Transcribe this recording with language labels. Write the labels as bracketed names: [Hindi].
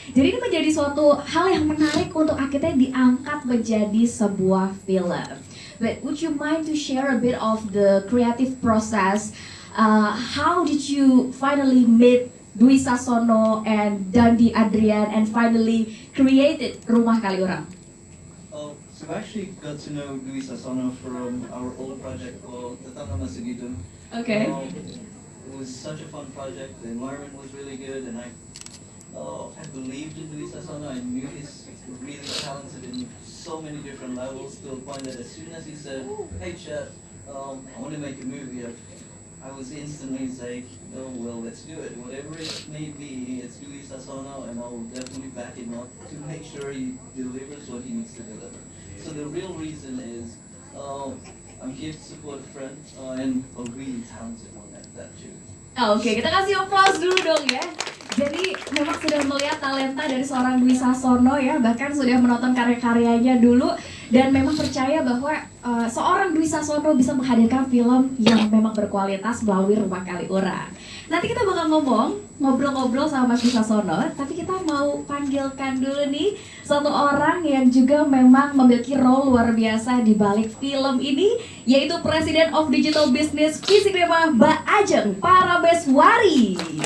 [Indonesian] Jadi ini menjadi suatu hal yang menarik untuk akhirnya diangkat menjadi sebuah film. [English] But would you mind to share a bit of the creative process? How did you finally meet Dwi Sasono and Dandi Adrian and finally created Rumah Kaliurang? So I actually got to know Dwi Sasono from our old project called Tetangga Masagidun. Okay. It was such a fun project. The environment was really good, and I believed in Dwi Sasono. I knew he's really talented in so many different levels to a point that as soon as he said, "Hey Chad, I want to make a movie," I was instantly like, "Oh well, let's do it. Whatever it may be, it's Dwi Sasono, and I'll definitely back him up to make sure he delivers what he needs to deliver." So the real reason is, I'm here to support a friend and a really talented one at that too. [Indonesian] Oke, kita kasih applause dulu dong ya. Jadi memang sudah melihat talenta dari seorang Dwi Sasono ya, bahkan sudah menonton karya-karyanya dulu dan memang percaya bahwa seorang Dwi Sasono bisa menghadirkan film yang memang berkualitas melalui Rumah Kaliurang. Nanti kita bakal ngobrol-ngobrol sama Mas Dwi Sasono, tapi kita mau panggilkan dulu nih satu orang yang juga memang memiliki role luar biasa di balik film ini, yaitu President of Digital Business Visikrema Mbak Ajeng Parabeswari.